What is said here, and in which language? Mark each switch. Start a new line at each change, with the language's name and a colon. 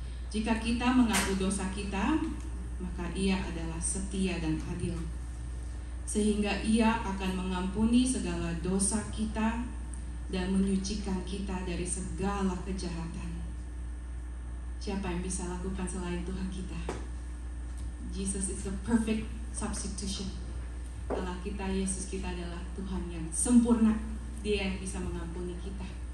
Indonesian: Jika kita mengaku dosa kita, maka Ia adalah setia dan adil, sehingga Ia akan mengampuni segala dosa kita dan menyucikan kita dari segala kejahatan. Siapa yang bisa lakukan selain Tuhan kita?
English: Jesus is the perfect substitution.
Indonesian: Allah kita, Yesus kita adalah Tuhan yang sempurna. Dia yang bisa mengampuni kita.